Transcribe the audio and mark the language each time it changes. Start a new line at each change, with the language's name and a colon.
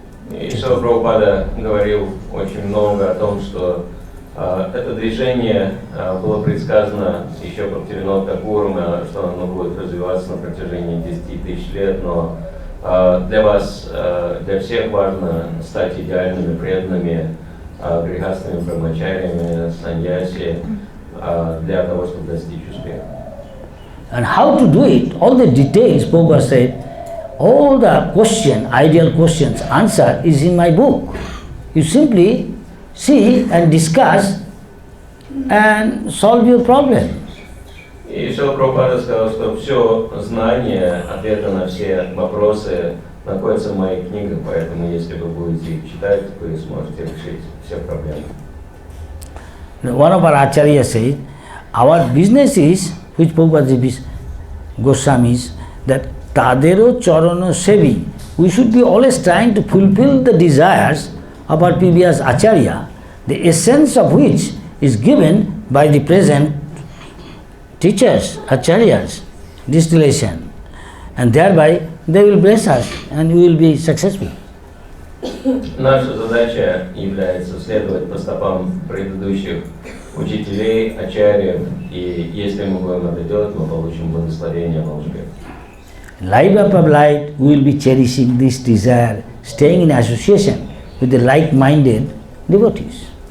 Russian: И Шрила Прабхупада говорил очень много о том, что это движение было предсказано еще Бхактивинода Тхакуром, что оно будет развиваться на протяжении 10 тысяч лет, но для вас, для всех важно стать идеальными, преданными, грехастными брахмачариями, саньяси, для того, чтобы достичь успеха.
English: And how to do it, all the details, Prabhupada said, all the question, ideal questions, answer is in my book. You simply see and discuss and solve your problem.
Russian: И Шрила Прабхупада сказал, что все знание, ответы на все вопросы находятся в моих книгах, поэтому если вы будете их читать, вы сможете решить все проблемы.
English: One of our Acharya said, our business is, which Prabhupada Goswamis, that
Bangla: Tadero Charana Sevi.
English: We should be always trying to fulfill the desires of our previous Acharya, the essence of which is given by the present teachers, Acharyas, distillation. And thereby they will bless us and we will be successful.
Russian: Наша задача является следовать по стопам предыдущих учителей, ачарьев, и если мы будем это делать, мы получим благословение на успех.
English: Life after life, we will be cherishing this desire, staying in association with the like-minded devotees.